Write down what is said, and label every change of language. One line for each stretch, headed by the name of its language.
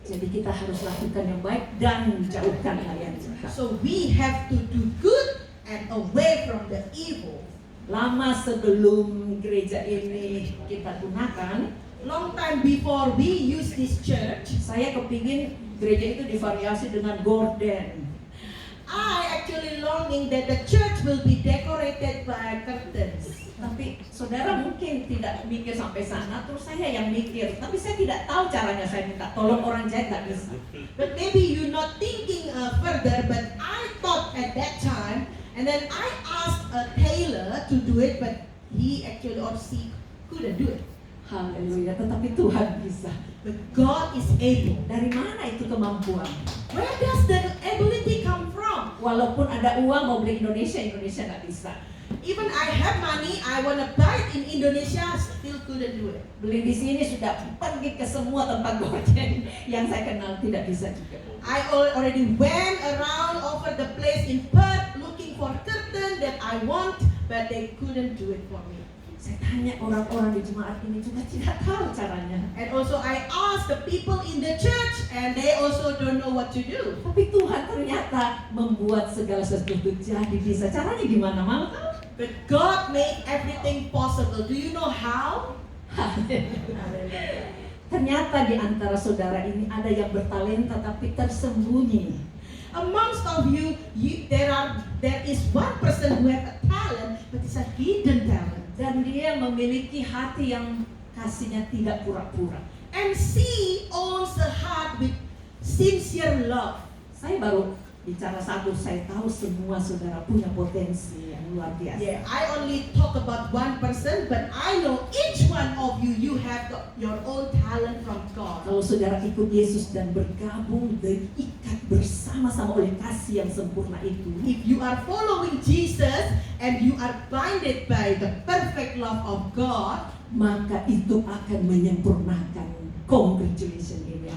Indonesian: Jadi kita harus lakukan yang baik dan jauhkanlah yang jahat.
English: So we have to do good and away from the evil.
Indonesian: Lama sebelum gereja ini kita gunakan,
English: Long time before we use this church,
Indonesian: saya kepingin gereja itu divariasi dengan gorden.
English: I actually longing that the church will be decorated by curtains.
Indonesian: Tapi saudara mungkin tidak mikir sampai sana, terus saya yang mikir. Tapi saya tidak tahu caranya, saya minta tolong orang jahit, nggak bisa.
English: But maybe you're not thinking further, but I thought at that time, and then I asked a tailor to do it, but he actually or she couldn't do it.
Indonesian: Haleluya, tetapi Tuhan bisa.
English: But God is able.
Indonesian: Dari mana itu kemampuan?
English: Where does the ability come from?
Indonesian: Walaupun ada uang mau beli Indonesia nggak bisa.
English: Even I have money, I wanna buy it in Indonesia, still couldn't do it.
Indonesian: Beli di sini sudah pergi ke semua tempat gorden yang saya kenal, tidak bisa juga.
English: I already went around over the place in Perth looking for curtain that I want, but they couldn't do it for me.
Indonesian: Saya tanya orang-orang di jemaat ini juga tidak tahu caranya.
English: And also I asked the people in the church, and they also don't know what to do.
Indonesian: Tapi Tuhan ternyata membuat segala sesuatu jadi bisa. Caranya gimana? Mau tahu?
English: But God made everything possible. Do you know how?
Indonesian: Ternyata di antara saudara ini ada yang bertalenta tapi tersembunyi.
English: Amongst of you, there is one person who has a talent, but it's a hidden talent.
Indonesian: Dan dia memiliki hati yang kasihnya tidak pura-pura.
English: And she owns a heart with sincere love.
Indonesian: Saya baru bicara satu, saya tahu semua saudara punya potensi yang luar biasa.
English: Yeah, I only talk about one person, but I know each one of you, you have your own talent from God.
Indonesian: Kalau saudara ikut Yesus dan bergabung, diikat bersama-sama oleh kasih yang sempurna itu,
English: If you are following Jesus and you are blinded by the perfect love of God,
Indonesian: maka itu akan menyempurnakan congratulations ini.